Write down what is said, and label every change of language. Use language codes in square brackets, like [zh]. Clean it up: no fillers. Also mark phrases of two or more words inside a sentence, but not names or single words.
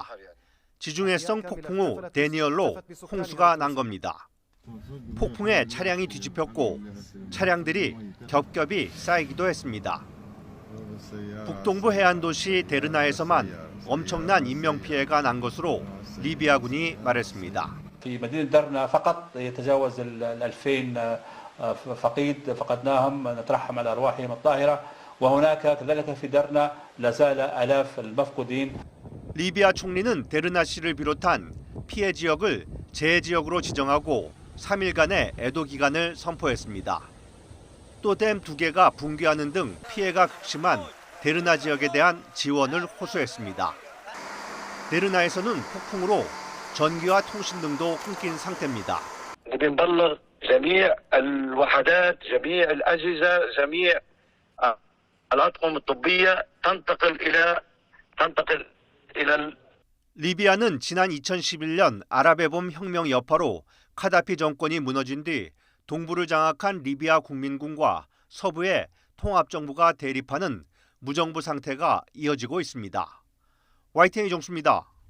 [ko] 지중해성 폭풍우 데니엘로 홍수가 난 겁니다. 폭풍에 차량이 뒤집혔고 차량들이 겹겹이 쌓이기도 했습니다. 북동부 해안 도시 데르나에서만 엄청난 인명 피해가 난 것으로 리비아군이 말했습니다. [ar] في مدينة درنا فقط يتجاوز 2000 فقيد فقدناهم نترحم على أرواحهم الطاهرة وهناك كذلك في درنا لا زال آلاف المفقودين. [ko] 리비아 총리는 데르나시를 비롯한 피해 지역을 재해지역으로 지정하고 3일간의 애도 기간을 선포했습니다. 또 댐 2개가 붕괴하는 등 피해가 극심한 데르나 지역에 대한 지원을 호소했습니다. 데르나에서는 폭풍으로 전기와 통신 등도 끊긴 상태입니다. [ar] بنبلغ جميع الوحدات جميع الأجهزة جميع الأطقم الطبية تنتقل إلى [ko] 리비아는 지난 2011년 아랍의 봄 혁명 여파로 카다피 정권이 무너진 뒤 동부를 장악한 리비아 국민군과 서부의 통합정부가 대립하는 무정부 상태가 이어지고 있습니다. YTN 이종수입니다.